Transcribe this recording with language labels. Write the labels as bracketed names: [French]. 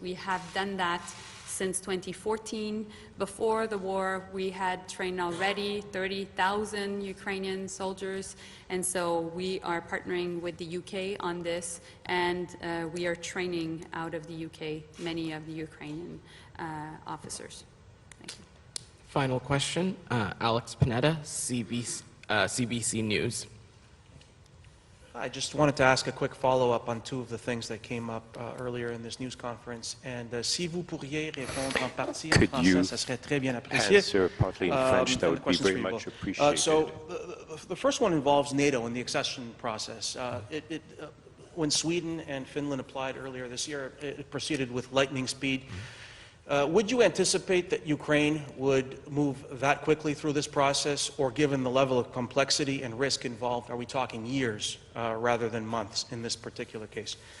[English] We have done that since 2014. Before the war, we had trained already 30,000 Ukrainian soldiers, and so we are partnering with the UK on this, and we are training out of the UK many of the Ukrainian officers. Thank you. Final question, Alex Panetta, CBC News. I just wanted to ask a quick follow-up on two of the things that came up earlier in this news conference. [French] And si vous pourriez répondre en partie en français, ça serait très bien apprécié. [English] Answer partly in French, that would be very much appreciated. So the first one involves NATO and the accession process. When Sweden and Finland applied earlier this year, it proceeded with lightning speed. Would you anticipate that Ukraine would move that quickly through this process, or given the level of complexity and risk involved, are we talking years rather than months in this particular case?